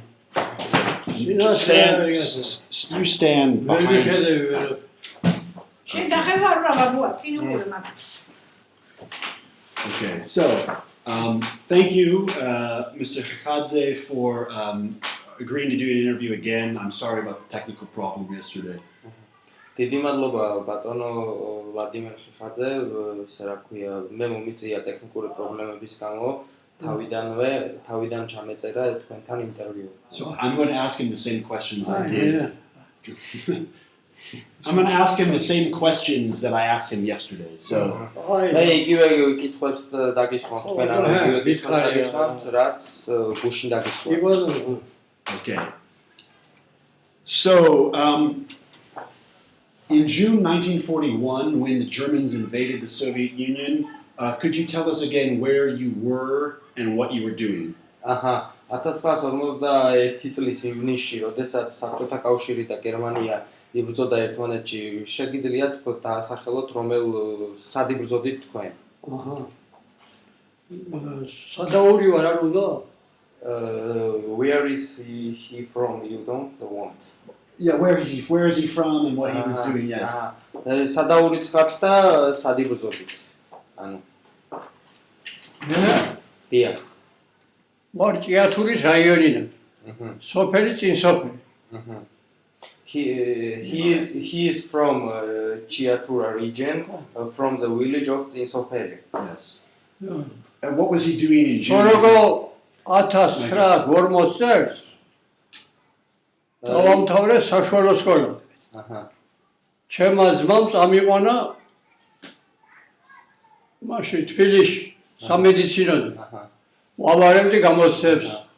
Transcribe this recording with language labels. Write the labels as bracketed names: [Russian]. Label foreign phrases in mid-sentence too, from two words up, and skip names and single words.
[English] Just stand, you stand behind. Okay, so thank you, Mr. Khakadze, for agreeing to do an interview again. I'm sorry about the technical problem yesterday. [Georgian] დიდი მადლობა ბატონო ვლადიმერ ხიხაძე, რა ქვია, მე მომიწია ტექნიკური პრობლემების გამო, თავიდან ჩამეწერა თქვენთან ინტერვიუ. [English] So I'm going to ask him the same questions I did. I'm going to ask him the same questions that I asked him yesterday. So [Georgian] მე იგივე კითხვებს დაგისვამთ თქვენ ამ იგივე კითხვებს დაგისვამთ, რაც გუშინ დაგისვამთ. [English] Okay. So in June 1941, when the Germans invaded the Soviet Union, could you tell us again where you were and what you were doing? [Georgian] 1941 წლის ივნისში, როდესაც საბჭოთა კავშირი და გერმანია იბრძოდა ერთმანეთში, შეგიძლიათ დაასახელოთ რომელ სად იბრძოდით თქვენ? სადაური ვარ არ უნდა? [English] Where is he from? You don't want. Yeah, where is he from and what he was doing, yes. [Georgian] სადაურიც ხართ და სად იბრძოდით? ანუ დიახ. ვარ ჭიათურის რაიონიდან. სოფელი წინსოფელი. [English] He is from Chiatura region, from the village of Zinsopeli. Yes. And what was he doing in June? [Georgian] სოროგო 1940 წელს დავამთავრე საშუალო სკოლა. ჩემმა ძმამ წამიყვანა მაშინ თბილისში სამედიცინოზე. ვავარებდი გამოცდებს.